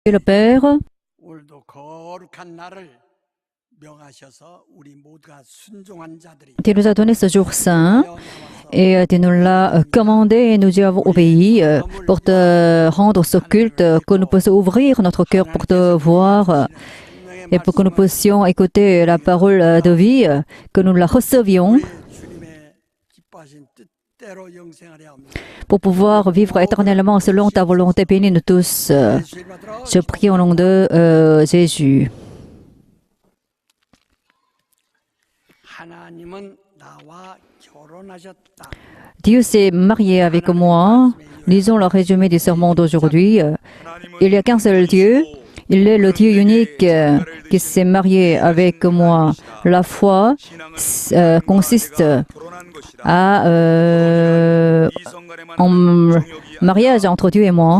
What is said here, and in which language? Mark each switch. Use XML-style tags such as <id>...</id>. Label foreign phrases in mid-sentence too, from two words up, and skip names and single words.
<fr>Et le Père,</fr> <ko>오늘도 거룩한 날을 명하셔서 우리 모두가 순종한 자들이</ko> <fr>tu nous as donné ce jour saint et tu nous l'as commandé et nous y avons obéi pour te rendre ce culte, que nous puissions ouvrir notre cœur pour te voir et pour que nous puissions écouter la parole de vie, que nous la recevions</fr> <ko>주님의 기뻐하신 뜻대로 영생하려 합니다.</ko> <fr>pour pouvoir vivre éternellement selon ta volonté. Bénis-nous tous.</fr> <ko>예수 이름으로</ko> <fr>Je prie au nom de Jésus.</fr> <ko>하나님은 나와 결혼하셨다.</ko> <fr>Dieu s'est marié avec moi. Lisons le résumé du sermon d'aujourd'hui. Il n'y a qu'un seul Dieu. Il est le Dieu unique qui s'est marié avec moi. La foi consiste en mariage entre Dieu et moi.</fr>